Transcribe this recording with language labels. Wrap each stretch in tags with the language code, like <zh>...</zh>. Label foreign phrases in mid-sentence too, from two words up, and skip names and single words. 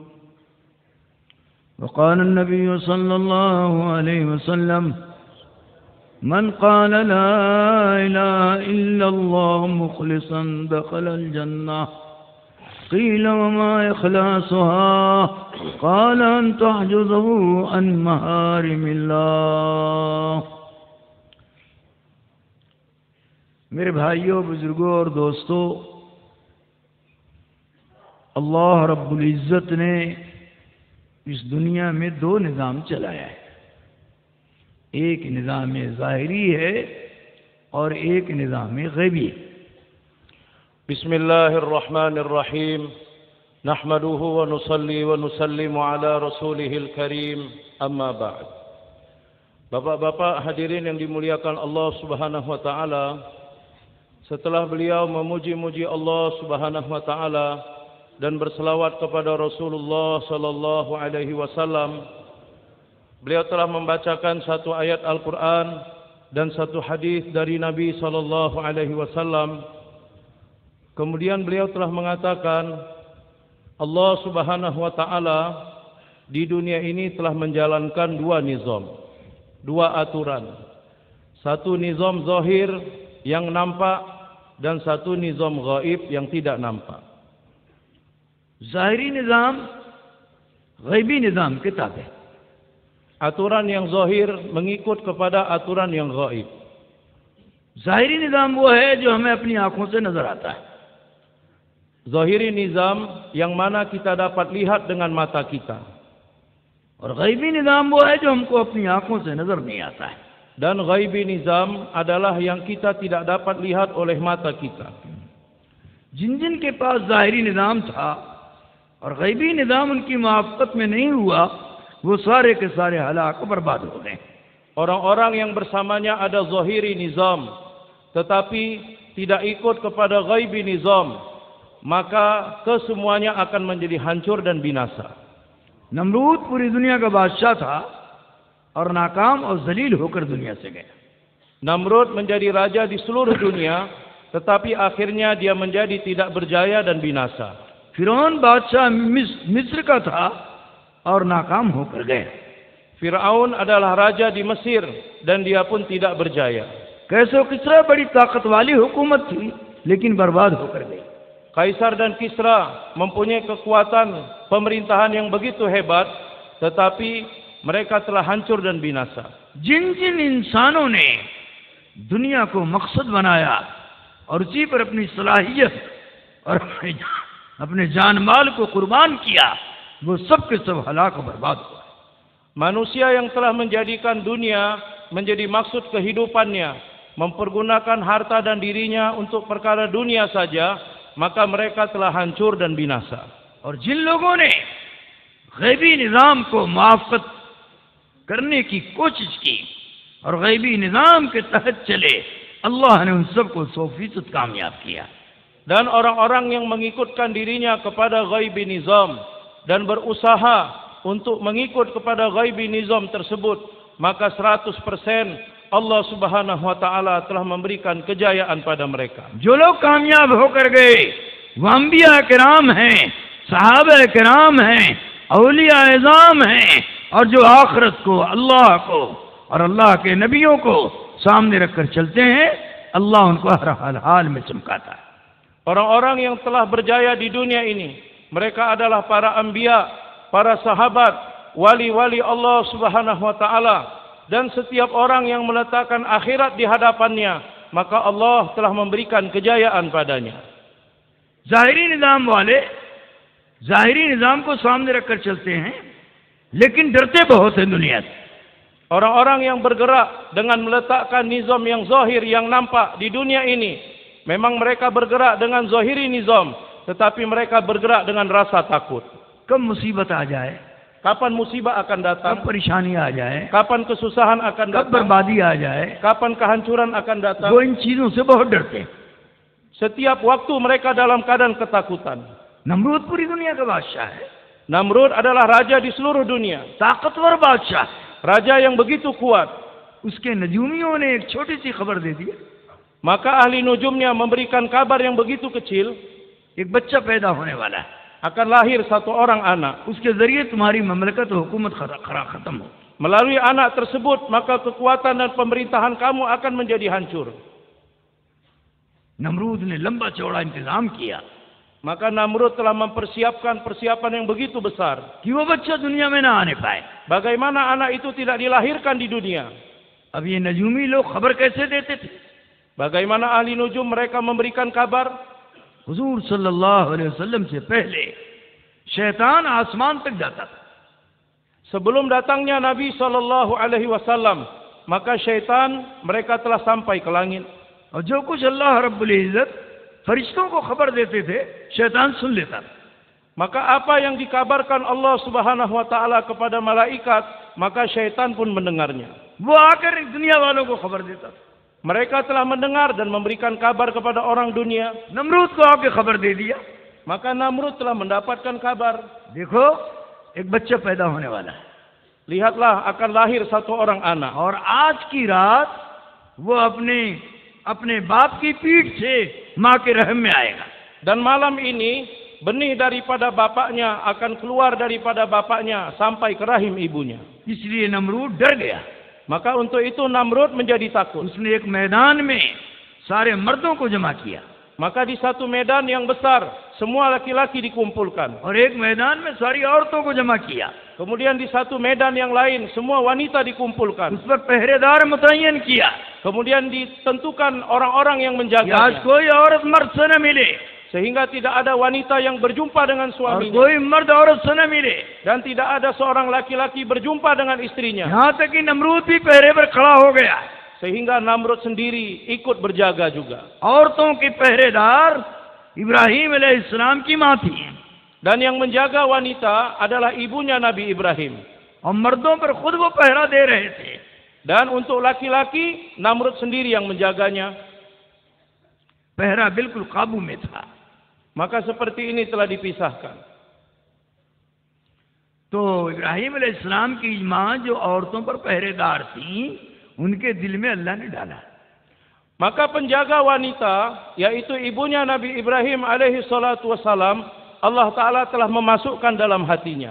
<ar>وقال النبي صلى الله عليه وسلم من قال لا إله إلا الله مخلصا دخل الجنة. قيل وما إخلاصها؟ قال أن تحجزه عن محارم الله.</ar> <hi>मेरे भाइयों, बुजुर्गों और दोस्तों, अल्लाह</hi> <ar>رب العزة</ar> <hi>ने इस दुनिया में दो निज़ाम चलाया है. एक निज़ाम ज़ाहिरी है और एक निज़ाम गैबी है.</hi> <ar>بسم الله الرحمن الرحيم. نحمده و نصلي و نسلم على رسوله الكريم. أما بعد.</ar> <ms>Bapak-bapak hadirin yang dimuliakan Allah</ms> <ar>سبحانه وتعالى,</ar> <ms>setelah beliau memuji-muji Allah</ms> <ar>سبحانه وتعالى</ar> <ms>dan berselawat kepada Rasulullah</ms> <ar>صلى الله عليه وسلم,</ar> <ms>beliau telah membacakan satu ayat Al-Qur'an dan satu hadis dari Nabi</ms> <ar>صلى الله عليه وسلم.</ar> <ms>Kemudian beliau telah mengatakan Allah</ms> <ar>سبحانه وتعالى</ar> <ms>di dunia ini telah menjalankan dua nizam, dua aturan. Satu nizam zahir yang nampak dan satu nizam gaib yang tidak nampak.</ms> <hi>ज़ाहिरी निज़ाम, गैबी निज़ाम किताब है.</hi> <ms>Aturan yang zahir mengikut kepada aturan yang gaib.</ms> <hi>ज़ाहिरी निज़ाम वो है जो हमें अपनी आंखों से नजर आता है. ज़ाहिरी निज़ाम</hi> <ms>yang mana kita dapat lihat dengan mata kita.</ms> <hi>और गैबी निज़ाम वो है जो हमको अपनी आंखों से नजर नहीं आता है.</hi> <ms>Dan</ms> <hi>ग़ैबी निज़ाम</hi> <ms>adalah yang kita tidak dapat lihat oleh mata kita.</ms> <hi>जिन जिन के पास ज़ाहिरी निज़ाम था और गैबी निज़ाम उनकी मुआफ़क़त में नहीं हुआ, वो सारे के सारे हलाक बर्बाद हो गए.</hi> <ms>Orang-orang yang bersamanya ada</ms> <hi>ज़ाहिरी निज़ाम</hi> <ms>tetapi tidak ikut kepada</ms> <hi>ग़ैबी निज़ाम,</hi> <ms>maka kesemuanya akan menjadi hancur dan binasa.</ms> <hi>नमरूद पूरी दुनिया का बादशाह था और नाकाम और जलील होकर दुनिया से गया.</hi> <ms>Namrud menjadi raja di seluruh dunia, tetapi akhirnya dia menjadi tidak berjaya dan binasa.</ms> <hi>फिरौन बादशाह मिस्र का था और नाकाम होकर गया.</hi> <ms>Fir'aun adalah raja di Mesir dan dia pun tidak berjaya.</ms> <hi>कैसर किसरा बड़ी ताकत वाली हुकूमत थी लेकिन बर्बाद होकर गई.</hi> <ms>Kaisar dan Kisra mempunyai kekuatan pemerintahan yang begitu hebat, tetapi mereka telah hancur dan binasa.</ms> <hi>जिन जिन इंसानों ने दुनिया को मकसद बनाया और उसी पर अपनी सलाहियत और अपने जान माल को कुर्बान किया, वो सब के सब हलाक और बर्बाद हुआ।</hi> <ms>Manusia yang telah menjadikan dunia menjadi maksud kehidupannya, mempergunakan harta dan dirinya untuk perkara dunia saja, maka mereka telah hancur dan binasa.</ms> <hi>और जिन लोगों ने गैबी निज़ाम को मुआफ़क़त करने की कोशिश की और गैबी निज़ाम के तहत चले, अल्लाह ने उन सबको 100% कामयाब किया।</hi> <ms>Dan orang-orang yang mengikutkan dirinya kepada</ms> <hi>ग़ैबी निज़ाम</hi> <ms>dan berusaha untuk mengikut kepada</ms> <hi>ग़ैबी निज़ाम</hi> <ms>tersebut, maka 100% Allah</ms> <ar>سبحانه وتعالى</ar> <ms>telah memberikan kejayaan pada mereka.</ms> <hi>जो लोग कामयाब होकर गए वो अंबिया किराम हैं, सहाबा किराम हैं, औलिया इज़ाम हैं, और जो आखिरत को, अल्लाह को और अल्लाह के नबियों को सामने रखकर चलते हैं, अल्लाह उनको हर हाल में चमकाता है।</hi> <ms>Orang-orang yang telah berjaya di dunia ini, mereka adalah para anbiya, para sahabat, wali-wali Allah</ms> <ar>سبحانه وتعالى,</ar> <ms>dan setiap orang yang meletakkan akhirat di hadapannya, maka Allah telah memberikan kejayaan padanya.</ms> <hi>ज़ाहिरी निज़ाम वाले ज़ाहिरी निज़ाम को सामने रखकर चलते हैं, लेकिन डरते बहुत हैं दुनिया से।</hi> <ms>Orang-orang yang bergerak dengan meletakkan nizam yang zahir, yang nampak di dunia ini, memang mereka bergerak dengan</ms> <hi>ज़ाहिरी निज़ाम,</hi> <ms>tetapi mereka bergerak dengan rasa takut.</ms> <hi>कब मुसीबत आ जाए,</hi> <ms>Kapan musibah akan datang,</ms> <hi>कब परेशानी आ जाए,</hi> <ms>kapan kesusahan akan</ms> <hi>कब</hi> <ms>datang,</ms> <hi>बर्बादी आ जाए,</hi> <ms>kapan kehancuran akan datang.</ms> <hi>वो इन चीजों से बहुत डरते हैं।</hi> <ms>Setiap waktu mereka dalam keadaan ketakutan.</ms> <hi>नमरूद पूरी दुनिया का बादशाह है,</hi> <ms>Namrud adalah raja di seluruh dunia,</ms> <hi>ताकतवर बादशाह है।</hi> <ms>raja yang begitu kuat.</ms> <hi>उसके नजूमियों ने एक छोटी सी खबर दे दी,</hi> <ms>Maka ahli nujumnya memberikan kabar yang begitu kecil,</ms> <hi>एक बच्चा पैदा होने वाला है,</hi> <ms>akan lahir satu orang anak.</ms> <hi>उसके जरिए तुम्हारी ममलकत और हुकूमत खत्म हो।</hi> <ms>Melalui anak tersebut, maka kekuatan dan pemerintahan kamu akan menjadi hancur.</ms> <hi>नमरूद ने लंबा चौड़ा इंतजाम किया</hi> <ms>Maka Namrud telah mempersiapkan persiapan yang begitu besar.</ms> <hi>कि वो बच्चा दुनिया में ना आने पाए।</hi> <ms>Bagaimana anak itu tidak dilahirkan di dunia?</ms> <hi>अब ये नजूमी लोग खबर कैसे देते थे?</hi> <ms>Bagaimana ahli nujum mereka memberikan kabar?</ms> <hi>हुजूर</hi> <ar>صلى الله عليه وسلم</ar> <hi>से पहले शैतान आसमान तक जाता था।</hi> <ms>Sebelum datangnya Nabi</ms> <ar>صلى الله عليه وسلم,</ar> <ms>maka syaitan mereka telah sampai ke langit.</ms> <hi>और जो कुछ अल्लाह</hi> <ar>رب العزة</ar> <hi>फरिश्तों को खबर देते थे, शैतान सुन लेता था।</hi> <ms>Maka apa yang dikabarkan Allah</ms> <ar>سبحانه وتعالى</ar> <ms>kepada malaikat, maka syaitan pun mendengarnya.</ms> <hi>वो आकर दुनिया वालों को खबर देता था।</hi> <ms>Mereka telah mendengar dan memberikan kabar kepada orang dunia.</ms> <hi>नमरूद को आके खबर दे दिया,</hi> <ms>Maka Namrud telah mendapatkan kabar.</ms> <hi>देखो एक बच्चा पैदा होने वाला है,</hi> <ms>Lihatlah akan lahir satu orang anak.</ms> <hi>और आज की रात वो अपने बाप की पीठ से माँ के रहम में आएगा।</hi> <ms>Dan malam ini benih daripada bapaknya akan keluar daripada bapaknya sampai ke rahim ibunya.</ms> <hi>इसलिए नमरूद डर गया।</hi> <ms>Maka untuk itu Namrud menjadi takut.</ms> <hi>उसने एक मैदान में सारे मर्दों को जमा किया,</hi> <ms>Maka di satu medan yang besar semua laki-laki dikumpulkan.</ms> <hi>और एक मैदान में सारी औरतों को जमा किया।</hi> <ms>Kemudian di satu medan yang lain semua wanita dikumpulkan.</ms> <hi>उस पर पहरेदार मुतय्यन किया</hi> <ms>Kemudian ditentukan orang-orang yang</ms> <hi>कि आज</hi> <ms>menjaganya.</ms> <hi>कोई औरत मर्द से न मिले</hi> <ms>Sehingga tidak ada wanita yang berjumpa dengan</ms> <hi>और</hi> <ms>suaminya.</ms> <hi>कोई मर्द औरत से न मिले।</hi> <ms>Dan tidak ada seorang laki-laki berjumpa dengan istrinya.</ms> <hi>यहाँ तक कि नमरूद भी पहरे पर खड़ा हो गया।</hi> <ms>Sehingga Namrud sendiri ikut berjaga juga.</ms> <hi>औरतों की पहरेदार इब्राहिम अलैहिस्सलाम की माँ थी,</hi> <ms>Dan yang menjaga wanita adalah ibunya Nabi Ibrahim.</ms> <hi>और मर्दों पर खुद वो पहरा दे रहे थे।</hi> <ms>Dan untuk laki-laki, Namrud sendiri yang menjaganya.</ms> <hi>पहरा बिल्कुल काबू में था।</hi> <ms>Maka seperti ini telah dipisahkan.</ms> <hi>तो इब्राहिम अलैहिस्सलाम की माँ जो औरतों पर पहरेदार थी, उनके दिल में अल्लाह ने डाला।</hi> <ms>Maka penjaga wanita, yaitu ibunya Nabi Ibrahim</ms> <ar>عليه الصلاة والسلام,</ar> <ms>Allah Ta'ala telah memasukkan dalam hatinya.</ms>